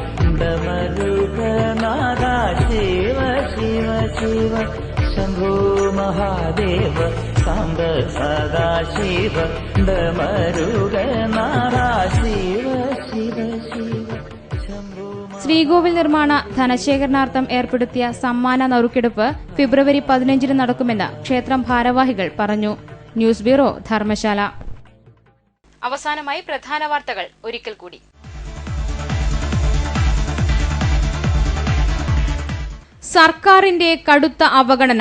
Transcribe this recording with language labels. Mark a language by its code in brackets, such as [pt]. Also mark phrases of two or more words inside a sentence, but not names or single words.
[sa] डमरुकनाथा शिव शिव शिव शंभो महादेव सांब सदा शिव डमरुकनाथा शिव शिव शिव शंभो. [ml] ശ്രീകോവിൽ നിർമ്മാണ ധനശേഖരണാർത്ഥം ഏർപ്പെടുത്തിയ സമ്മാന നറുക്കെടുപ്പ് ഫെബ്രുവരി 15 നടക്കുമെന്ന് ക്ഷേത്രം ഭാരവാഹികൾ പറഞ്ഞു. ന്യൂസ് ബ്യൂറോ, ധർമ്മശാല. അവസാനമായി പ്രധാന വാർത്തകൾ ഒരിക്കൽ കൂടി. സർക്കാരിന്റെ കടുത്ത അവഗണന.